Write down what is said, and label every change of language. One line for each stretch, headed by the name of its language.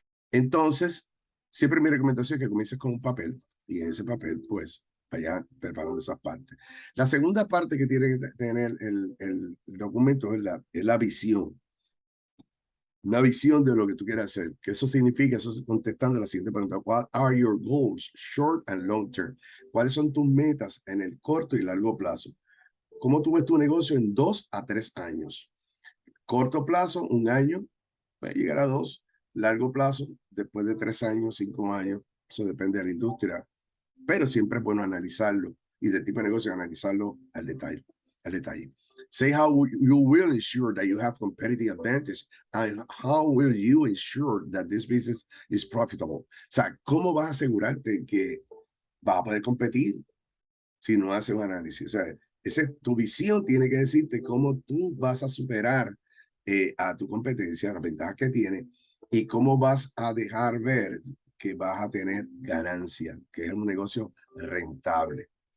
Spanish: Entonces, siempre mi recomendación es que comiences con un papel y en ese papel, pues, vaya preparando esas partes. La segunda parte que tiene que tener el documento es la visión. Una visión de lo que tú quieres hacer. ¿Qué eso significa? Eso es contestando la siguiente pregunta.
English: What are your goals, short and long term?
Spanish: ¿Cuáles son tus metas en el corto y largo plazo? ¿Cómo tú ves tu negocio en 2 a 3 años? Corto plazo, 1 año, puede llegar a 2. Largo plazo, después de 3 años, 5 años, eso depende de la industria, pero siempre es bueno analizarlo y de tipo de negocio analizarlo al detalle. Al detalle.
English: Say how you will ensure that you have competitive advantage and how will you ensure that this business is profitable.
Spanish: O sea, ¿cómo vas a asegurarte que vas a poder competir si no haces un análisis? O sea, tu visión tiene que decirte cómo tú vas a superar a tu competencia, las ventajas que tiene y cómo vas a dejar ver que vas a tener ganancia, que es un negocio rentable.